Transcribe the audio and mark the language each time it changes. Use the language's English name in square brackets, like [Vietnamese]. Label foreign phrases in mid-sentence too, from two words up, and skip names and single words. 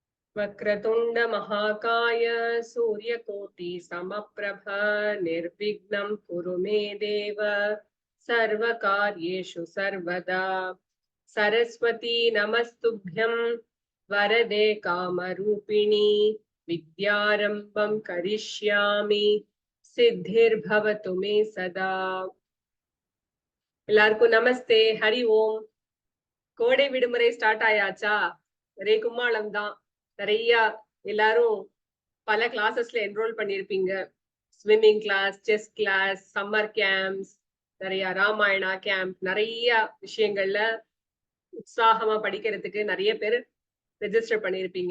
[Sanskrit] वक्रतुंड महाकाय सूर्यकोटि समप्रभ निर्विघ्नं कुरु मे देव सर्वकार्येषु सर्वदा। सरस्वती नमस्तुभ्यं वरदे कामरूपिणी विद्यारंभं करिष्यामि सिद्धिर्भवतु मे सदा। [Tamil] எல்லாருக்கும் நமஸ்தே, ஹரி ஓம். கோடை விடுமுறை ஸ்டார்ட் ஆயாச்சா? ஒரே கும்மாளம் தான். நிறைய எல்லாரும் பல கிளாஸஸ்ல என்ரோல் பண்ணிருப்பீங்க. [English] swimming class, chess class, summer camps, [Tamil] நிறைய ராமாயணா கேம்ப், நிறைய விஷயங்கள்ல உற்சாகமா படிக்கிறதுக்கு நிறைய பேர் ரெஜிஸ்டர் பண்ணிருப்பீங்க.